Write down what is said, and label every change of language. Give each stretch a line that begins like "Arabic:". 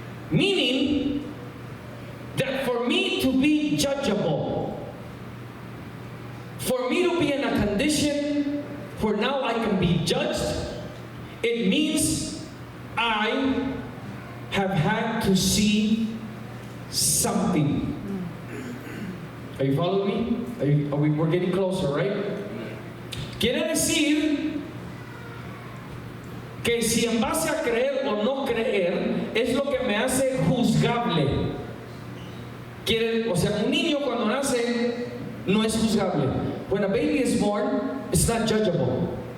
English: Meaning that for me to be judgeable, for me to be in a condition where now I can be judged, it means I have had to see something. Are you following me? We're getting closer, right?
Spanish: Quiere decir que si en base a creer o no creer es lo que me hace juzgable. O sea, un niño cuando nace no es juzgable.
English: When a baby is born, it's not judgeable.